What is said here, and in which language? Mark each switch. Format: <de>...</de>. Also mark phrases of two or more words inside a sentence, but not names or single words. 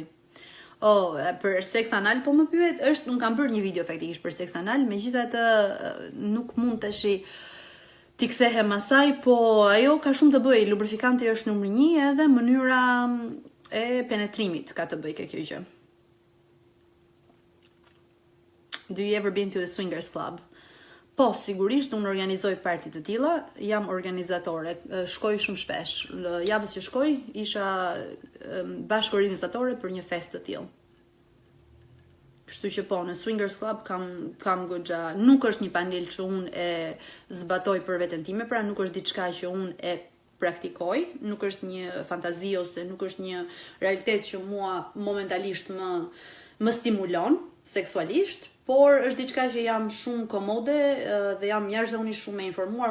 <sq>Për seks anal po më pyet, unë kam bërë një video faktikisht për seks anal, megjithatë nuk mund tash t'i kthehem asaj, po ajo ka shumë të bëj, lubrifikanti është numër 1 edhe mënyra e penetrimit ka të bëj kjo gjë.</sq> <en>Do you ever been to the swingers club?</en> <sq>Po, sigurisht, unë organizoj parti të tilla, jam organizatore, shkoj shumë shpesh. Javës që shkoj, isha bashkëorganizatore për një fest të tillë. Kështu që po, në</sq> <en>swingers club</en> <sq>kam goxha, nuk është një panel që unë e zbatoj për veten time, pra nuk është diçka që unë e praktikoj, nuk është një fantazi ose nuk është një realitet që mua momentalisht më stimulon seksualisht, por është diçka që jam shumë komode dhe jam jashtëzakonisht shumë e informuar.</sq>